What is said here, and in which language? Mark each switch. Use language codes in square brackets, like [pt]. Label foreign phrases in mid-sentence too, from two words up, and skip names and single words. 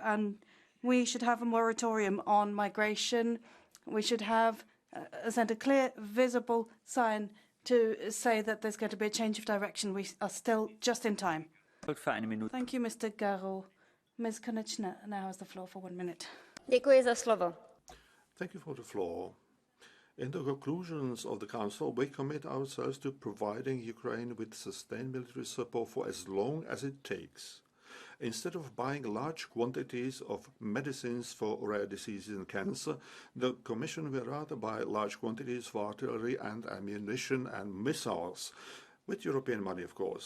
[en] And we should have a moratorium on migration. We should have send a clear, visible sign to say that there's going to be a change of direction. We are still just in time. Thank you, Mr. Garro. Ms. Konečná now has the floor for 1 minute. [cs] Děkuji za slovo. [en] Thank you for the floor. In the conclusions of the Council, we commit ourselves to providing Ukraine with sustained military support for as long as it takes. Instead of buying large quantities of medicines for rare diseases and cancer, the Commission will rather buy large quantities for artillery and ammunition and missiles, with European money, of course.